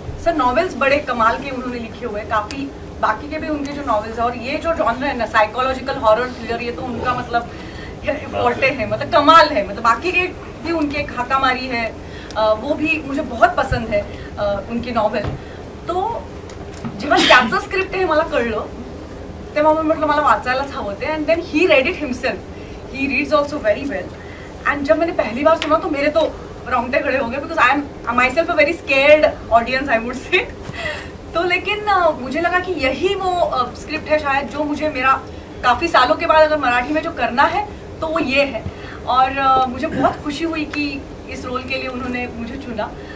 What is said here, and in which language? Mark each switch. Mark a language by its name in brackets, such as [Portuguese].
[Hindi] Sir novels बड़े कमाल के उन्होंने लिखे हुए हैं, काफी बाकी के भी उनके जो नॉवेल्स है, और ये जो जॉनर है ना साइकोलॉजिकल हॉरर थ्रिलर, ये तो उनका मतलब फोर्टे है, मतलब कमाल है। मतलब बाकी के भी उनके हाकामारी है, वो भी मुझे बहुत पसंद है उनकी नॉवेल। [Marathi] तो जेव्हा त्याचं स्क्रिप्ट हे मला कळलं तेव्हा मी म्हटलं मला वाचायलाच हवं ते, [English] And then he read it himself, he reads also very well. [Hindi] And जब मैंने पहली बार सुना तो मेरे तो रोंगटे खड़े हो गए, [English] Because I am my self a very scared audience I would say. [Hindi] तो लेकिन मुझे लगा कि यही वो स्क्रिप्ट है शायद जो मुझे मेरा काफ़ी सालों के बाद अगर मराठी में जो करना है तो वो ये है। और मुझे बहुत खुशी हुई कि इस रोल के लिए उन्होंने मुझे चुना।